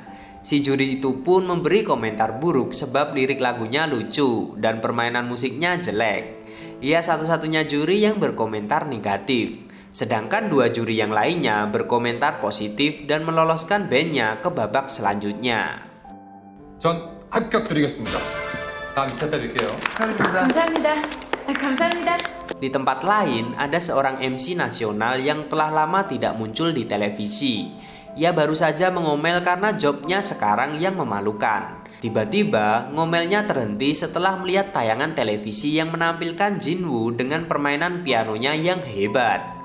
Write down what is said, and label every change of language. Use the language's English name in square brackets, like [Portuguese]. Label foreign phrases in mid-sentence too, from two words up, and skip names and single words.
[Indonesian] Si juri itu pun memberi komentar buruk sebab lirik lagunya lucu dan permainan musiknya jelek. Ia satu-satunya juri yang berkomentar negatif. Sedangkan 2 juri yang lainnya berkomentar positif dan meloloskan bandnya ke babak selanjutnya. [Korean] 전 합격 드리겠습니다. 다음 2차 때 뵐게요. 감사합니다. 감사합니다. [Indonesian] Di tempat lain, ada seorang MC nasional yang telah lama tidak muncul di televisi. Ia baru saja mengomel karena jobnya sekarang yang memalukan. Tiba-tiba, ngomelnya terhenti setelah melihat tayangan televisi yang menampilkan Jinwoo dengan permainan pianonya yang hebat.